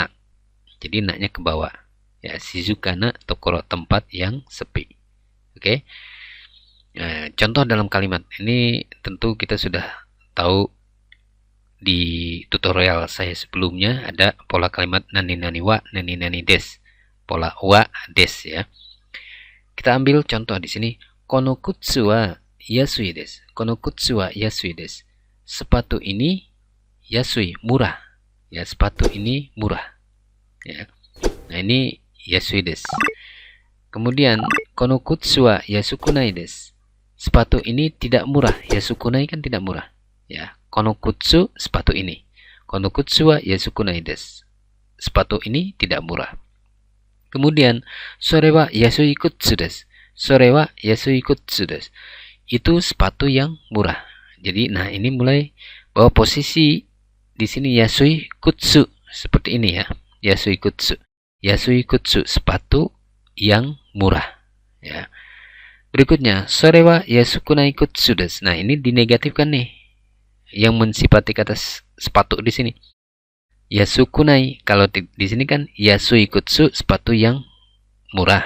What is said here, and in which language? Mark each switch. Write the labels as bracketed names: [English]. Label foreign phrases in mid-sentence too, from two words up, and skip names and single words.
[Indonesian] Jadi na-nya ke bawah. Ya, [Japanese] 静かな所, [Indonesian] tempat yang sepi. Oke. Nah, contoh dalam kalimat ini tentu kita sudah tahu di tutorial saya sebelumnya ada pola kalimat [Japanese] なになには、なになにです. [Indonesian] Pola [Japanese] は です, [Indonesian] ya. Kita ambil contoh di sini. [Japanese] この靴は安いです. この靴は安いです. [Indonesian] Sepatu ini yasui, murah. Ya, sepatu ini murah. Ya. Nah, ini [Japanese] 安いです. Kemudian この靴は安くないです. [Indonesian] Sepatu ini tidak murah. Yasukunai kan tidak murah. Ya, [Japanese] この靴, [Indonesian] sepatu ini. [Japanese] この靴は安くないです. [Indonesian] Sepatu ini tidak murah. Kemudian [Japanese] それは安い靴です. それは安い靴です. [Indonesian] Itu sepatu yang murah. Jadi, nah ini mulai bahwa posisi di sini [Japanese] 安い靴 [Indonesian] seperti ini, ya. [Japanese] 安い靴. 安い靴, [Indonesian] sepatu yang murah, ya. [Japanese] Berikutnya, それは安くない靴です. [Indonesian] Nah, ini dinegatifkan nih. Yang mensifati kata sepatu di sini. Yasukunai, kalau di sini kan [Japanese] 安い靴, [Indonesian] sepatu yang murah.